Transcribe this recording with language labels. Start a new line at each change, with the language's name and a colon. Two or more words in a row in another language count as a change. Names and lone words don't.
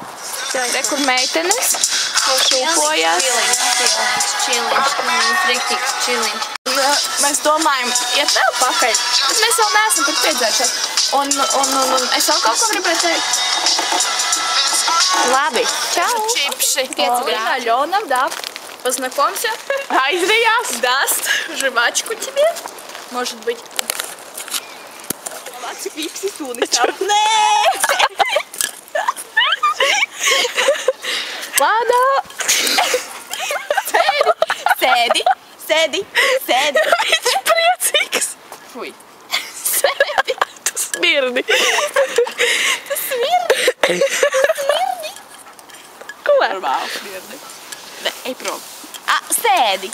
Latvian: Te, kur meitenes šūpojās. Čiliņš. Mēs domājam, iet vēl pakaļ, bet mēs vēl neesam pat piedzērušies. Un es vēl kaut ko gribēju teikt. Labi, čau. Čipši.
Russian: Алёна, да. Познакомься. Айзрияс. Даст жвачку тебе. Может быть. Випси сунешь. Ладно.
Latvian: Sēdi, sēdi, sēdi. Viņš priecīgs. Fui. Sēdi. Tu smirdi. Tu smirdi. Ko? Normāli smirdi. Ej prom. Sēdi.